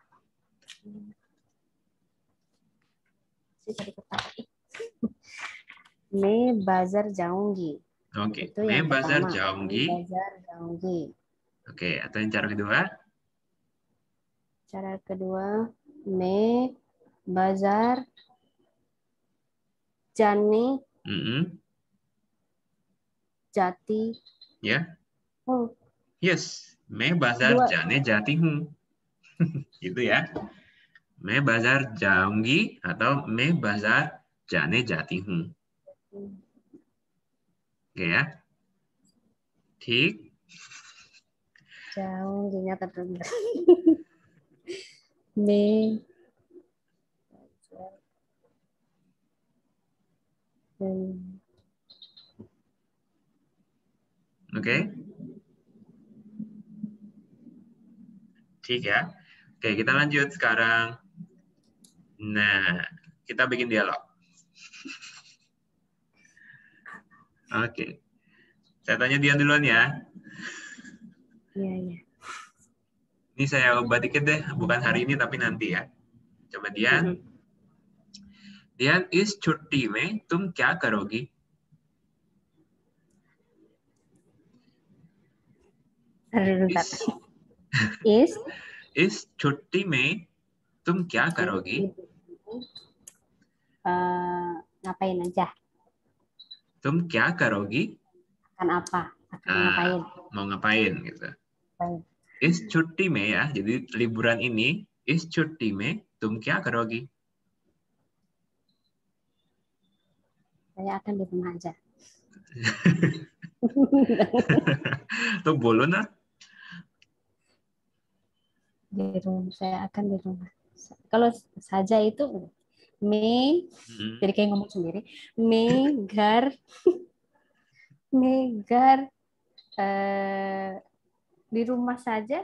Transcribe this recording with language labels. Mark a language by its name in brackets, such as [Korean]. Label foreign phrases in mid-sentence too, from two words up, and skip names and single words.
[Hindi] मैं बाज़ार जाऊँगी. [Indonesian] Oke. Itu [Hindi] Me [Indonesian] yang [Hindi] bazar [Indonesian] pertama. [Hindi] jaunggi. मैं बाज़ार जाऊँगी. [Indonesian] Oke. Atau yang cara kedua? Cara kedua, [Hindi] मैं बाज़ार जानी जाती. [Indonesian] Ya. Oh. Yes. [Hindi] मैं बाज़ार जाने जाती हूँ. [Indonesian] Gitu ya. [Hindi] मैं बाज़ार जाऊँगी atau मैं बाज़ार जाने जाती हूँ. [Indonesian] Oke ya. Tik. Jaungginya tertunda. Me Oke. Tik ya. Oke, kita lanjut sekarang. Nah, kita bikin dialog. Oke. Saya tanya Dian duluan ya. Iya. Ini saya ubah dikit deh, bukan hari ini tapi nanti ya. Coba Dian. Dian, [Hindi] इस छुट्टी में तुम क्या करोगी? इस छुट्टी में तुम क्या करोगी? [Indonesian] Ngapain aja? [Hindi] तुम क्या करोगी? [Indonesian] Akan apa? Akan ngapain? Mau ngapain gitu. Ngapain. [Hindi] इस छुट्टी में [Indonesian] ya, jadi liburan ini, [Hindi] इस छुट्टी में तुम क्या करोगी? [Indonesian] Saya akan di rumah aja. Tuh boleh nah. Saya akan di rumah. Kalau saja itu jadi kayak ngomong sendiri. Megar di rumah saja.